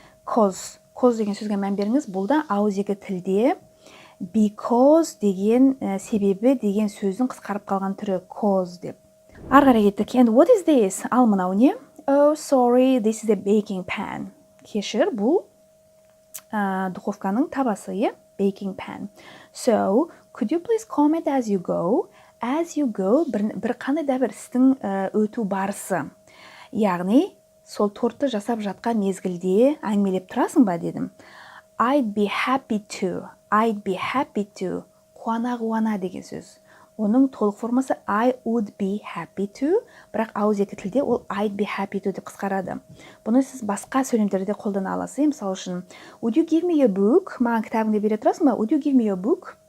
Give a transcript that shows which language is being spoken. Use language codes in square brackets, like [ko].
[kk] Cause деген сөзге мән беріңіз. Бұл да ауызекі тілде because деген себебі деген сөздің қысқарып қалған түрі cause деп. Ары қарай кеттік. [en] And what is this? [kk] Ал мынау не? [en] Oh, sorry, this is a baking pan. [kk] Кешір, бұл духовканың табасы, baking pan. [en] So, could you please comment as you go? [kk] As you go, бір қандай да бір істің өту барысы. Яғни, сол тортты жасап жатқан мезгілде әңгімелеп тұрасың ба дедім. [en] I'd be happy to. [kk] Қуана деген сөз. Оның толық формасы [en] I would be happy to, [kk] бірақ ауызекі тілде ол [en] I'd be happy to [kk] деп қысқарады. Бұны сіз басқа сөйлемдерде қолдана аласыз. Мысалы үшін, [en] would you give me a book? [kk] Маған кітабыңды бере тұрасың ба? [en] Would you give me a book?